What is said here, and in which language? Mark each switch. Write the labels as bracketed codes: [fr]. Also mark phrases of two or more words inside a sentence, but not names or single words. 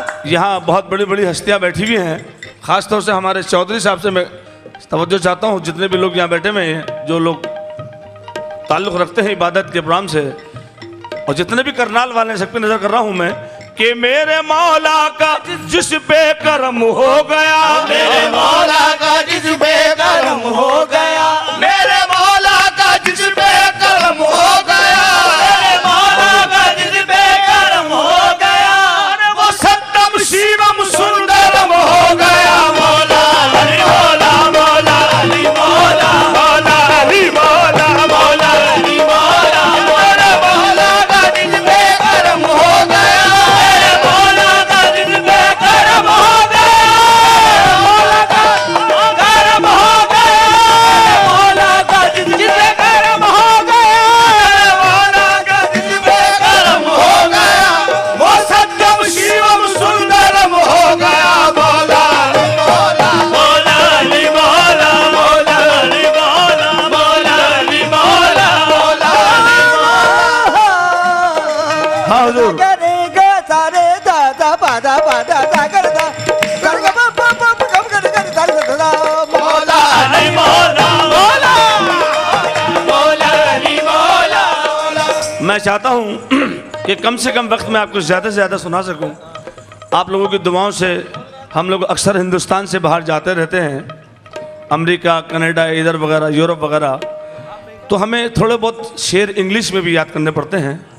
[hi] यहाँ बहुत बड़ी बड़ी हस्तियां बैठी हुई हैं, खासतौर से हमारे चौधरी साहब से मैं तवज्जो चाहता हूँ, जितने भी लोग यहाँ बैठे हुए हैं, जो लोग ताल्लुक़ रखते हैं इबादत के प्रोग्राम से, और जितने भी करनाल वाले हैं, सब पे नजर कर रहा हूँ मैं कि मेरे मौला का जिस पे करम हो गया, मेरे मौला का जिस पे करम हो गया, मेरे मौला का जिस पे करम हो गया, मेरे मौला का जिस पे करम हो गया, वो [sa] सत्यम शिवम सुंदरम [hi] हो गया। मौला अली मौला, मौला अली मौला, मौला अली मौला, मौला अली मौला, मेरे मौला का जिस पे करम हो गया, मेरे मौला का जिस पे करम हो गया, मौला का करम हो गया, मौला का जिस पे करम हो गया, मौला का जिस पे करम हो गया, वो [sa] सत्यम शिवम सुंदरम [hi] हो गया। मौला मौला मौला अली मौला, मौला अली मौला, मौला अली मौला, मौला हाँ हुजूर। गरे ग सारे दा दा पा दा दा कर दा कर ग प प प ग कर कर दा दा मौला अली मौला, मौला मौला अली मौला। मैं चाहता हूं कि कम से कम वक्त में आपको ज़्यादा से ज़्यादा सुना सकूं। आप लोगों की दुआओं से हम लोग अक्सर हिंदुस्तान से बाहर जाते रहते हैं, अमेरिका, कनाडा, इधर वगैरह, यूरोप वगैरह, तो हमें थोड़े बहुत शेर इंग्लिश में भी याद करने पड़ते हैं।